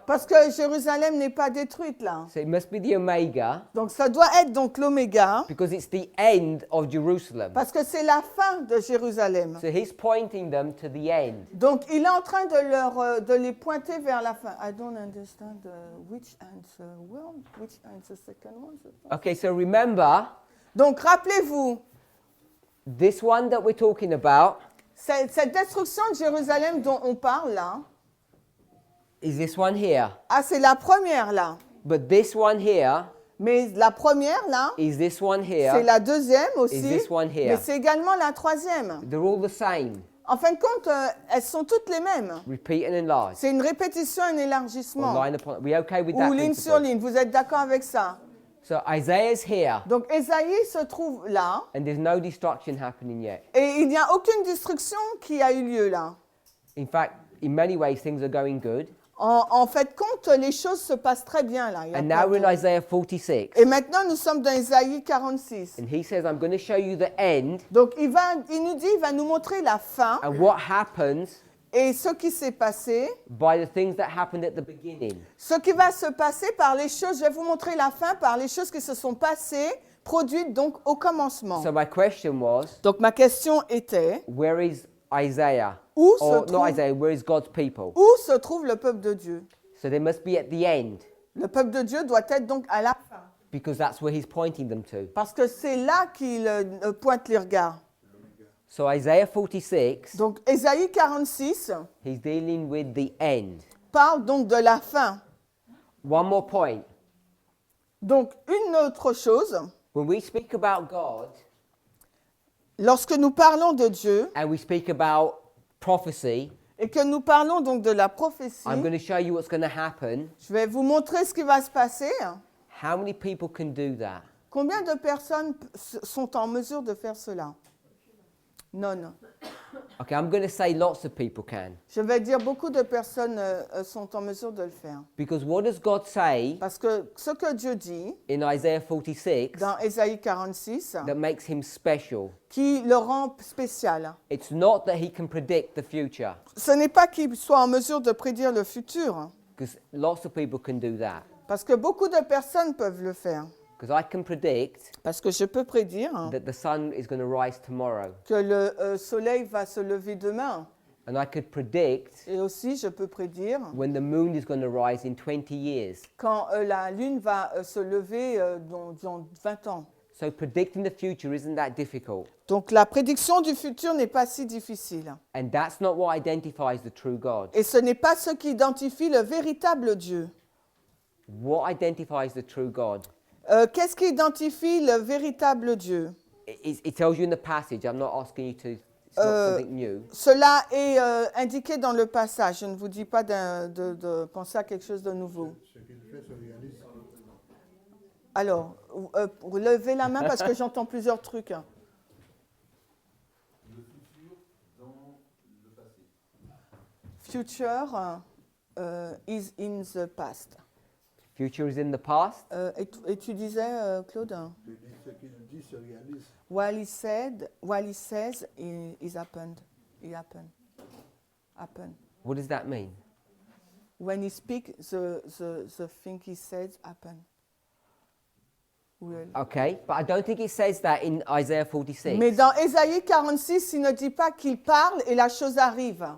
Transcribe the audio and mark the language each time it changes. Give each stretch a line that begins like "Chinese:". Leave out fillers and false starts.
French: parce que Jérusalem n'est pas détruite là.
English: So it must be the Omega,
French: Donc ça doit être donc l'oméga
English: because it's the end of Jerusalem.
French: parce que c'est la fin de Jérusalem.
English: So he's pointing them to the end.
French: Donc il est en train de les pointer vers la fin.
English: I don't understand which answer. Well, which answer second one? Okay, so remember,
French: Donc rappelez-vous,
English: this one that we're talking about
French: cette destruction de Jérusalem dont on parle là,
English: is this one here.
French: ah c'est la première là.
English: But this one here
French: Mais la première là,
English: is this one
French: c'est
English: here.
French: la deuxième aussi.
English: Is this one here.
French: Mais c'est également la troisième.
English: They're all the same.
French: En fin de compte, elles sont toutes les mêmes.
English: Repeat and enlarge.
French: C'est une répétition, un élargissement.
English: Or line upon. We okay with
French: Ou
English: that
French: ligne sur
English: principle?
French: ligne. Vous êtes d'accord avec ça?
English: So Isaiah's here,
French: Donc Ésaïe se trouve là,
English: and there's no destruction happening yet.
French: et il n'y a aucune destruction qui a eu lieu là.
English: In fact, in many ways, things are going good.
French: En fait, compte, les choses se passent très bien là. Il y a
English: And
French: pas
English: now we're in
French: de-
English: Isaiah 46,
French: Et maintenant, nous sommes dans Ésaïe 46.
English: and he says, I'm going to show you the end
French: Donc il nous dit, il va nous montrer la fin
English: and what happens
French: et ce qui s'est passé,
English: by the things that happened at the beginning.
French: ce qui va se passer par les choses. Je vais vous montrer la fin par les choses qui se sont passées, produites donc au commencement.
English: So my question was,
French: Donc ma question était,
English: where is Isaiah?
French: Où se
English: Or
French: trouve-
English: not Isaiah, where is God's people?
French: où se trouve le peuple de Dieu?
English: So they must be at the end,
French: Le peuple de Dieu doit être donc à la fin.
English: because that's where he's pointing them to.
French: Parce que c'est là qu'il pointe les regards.
English: So Isaiah 46,
French: Donc Ésaïe 46
English: he's dealing with the end.
French: parle donc de la fin.
English: One more point.
French: Donc une autre chose,
English: When we speak about God
French: lorsque nous parlons de Dieu
English: and we speak about prophecy,
French: et que nous parlons donc de la prophétie,
English: I'm going to show you what's going to happen.
French: je vais vous montrer ce qui va se passer.
English: How many people can do that?
French: Combien de personnes sont en mesure de faire cela? Non.
English: Okay, I'm going to say lots of people can.
French: Je vais dire beaucoup de personnes sont en mesure de le faire.
English: Because what does God say
French: Parce que ce que Dieu dit
English: in Isaiah 46
French: dans Ésaïe 46,
English: that makes him special?
French: qui le rend spécial,
English: It's not that he can predict the future,
French: ce n'est pas qu'il soit en mesure de prédire le futur,
English: because lots of people can do that.
French: parce que beaucoup de personnes peuvent le faire.
English: Because I can predict
French: Parce que je peux prédire
English: that the sun is going to rise tomorrow.
French: que le soleil va se lever demain.
English: And I could predict
French: Et aussi, je peux prédire
English: when the moon is going to rise in 20 years.
French: quand la lune va se lever dans 20 ans.
English: So predicting the future isn't that difficult.
French: Donc la prédiction du futur n'est pas si difficile.
English: And that's not what identifies the true God.
French: Et ce n'est pas ce qui identifie le véritable Dieu.
English: What identifies the true God?
French: Qu'est-ce qui identifie le véritable Dieu?
English: It tells you in the passage. I'm not asking you to, it's not something new.
French: Cela est indiqué dans le passage. Je ne vous dis pas de penser à quelque chose de nouveau. Ce qu'il fait se réalise. Alors, levez la main parce que j'entends plusieurs trucs. Le futur dans le passé.
English: Future is in the past. Future is in the past.
French: Et tu disais, Claude? Je dis ce qu'il dit se réalise.
English: What he says is happened. It happened. Happen. What does that mean? When he speaks, the thing he says happen. Will. Okay, but I don't think it says that in Isaiah 46.
French: Mais dans Ésaïe 46, il ne dit pas qu'il parle et la chose arrive.